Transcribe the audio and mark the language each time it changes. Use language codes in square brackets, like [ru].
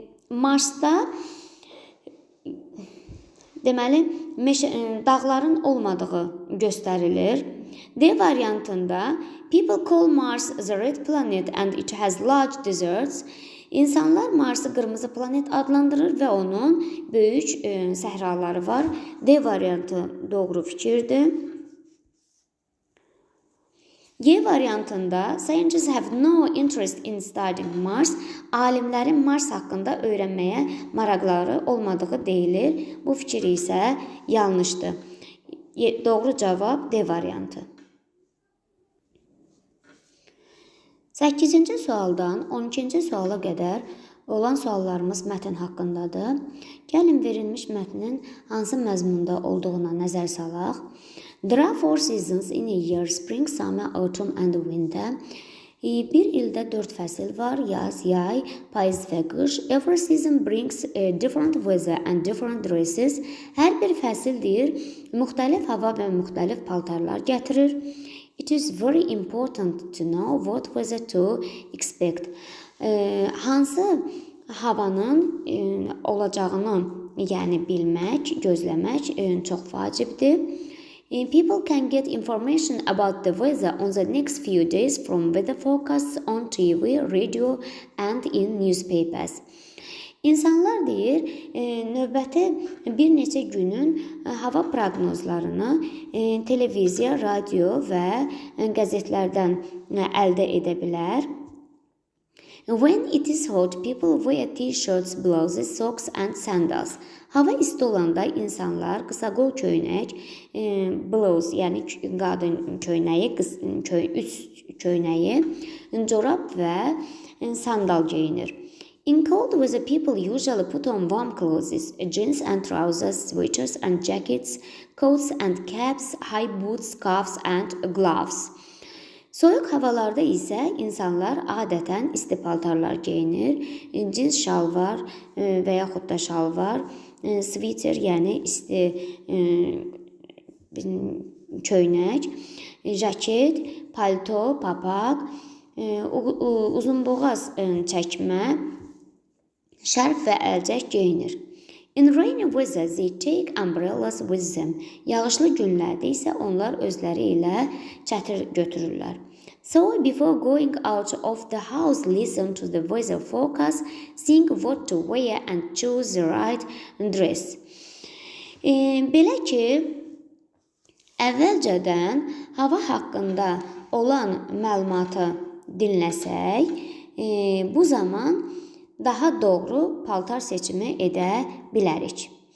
[az] Marsda deməli dağların olmadığı göstərilir. D variantında [en] people call Mars the red planet and it has large deserts. [az] İnsanlar Mars'ı qırmızı planet adlandırır və onun böyük səhraları var. D variantı doğru fikirdir. Y variantında [en] scientists have no interest in studying Mars. [az] Alimlərin Mars haqqında öyrənməyə maraqları olmadığı deyilir. Bu fikir isə yanlışdır. Doğru cavab D variantı. 8-ci sualdan 12-ci suala qədər olan suallarımız mətn haqqındadır. Gəlin verilmiş mətnin hansı məzmunda olduğuna nəzər salaq. [en] There are 4 seasons in a year: spring, summer, autumn and winter. [az] Bir ildə 4 fəsil var: yaz, yay, payız və qış. [en] Every season brings different weather and different dresses. [az] Hər bir fəsil deyir, müxtəlif hava və müxtəlif paltarlar gətirir. [en] It is very important to know what weather to expect. [az] Hansı havanın olacağını, yəni bilmək, gözləmək çox vacibdir. [en] People can get information about the weather on the next few days from weather forecasts on TV, radio and in newspapers. [az] İnsanlar deyir, növbəti bir neçə günün hava proqnozlarını televiziya, radio və qəzetlərdən əldə edə bilər. [en] When it is hot, people wear t-shirts, blouses, socks and sandals. [az] Hava isti olanda insanlar qısa qol köynək, blouse, yəni qadın köynəyi, üst köynəyi, corab və sandal geyinir. [en] In cold weather, people usually put on warm clothes, jeans and trousers, sweaters and jackets, coats and caps, high boots, scarves and gloves. [az] Soyuq havalarda isə insanlar adətən isti paltarlar geyinir, cins şalvar və yaxud da şalvar, sviter, yəni isti köynək, jaket, palto, papaq, uzunboğaz çəkmə, şərf və əlcək geyinir. [en] In rainy weather, they take umbrellas with them. [az] Yağışlı günlərdə isə onlar özləri ilə çətir götürürlər. [en] So, before going out of the house, listen to the weather forecast, think what to wear and choose the right dress. [az] Belə ki, əvvəlcədən hava haqqında olan məlumatı dinləsək, bu zaman daha doğru paltar seçimi edə bilərik.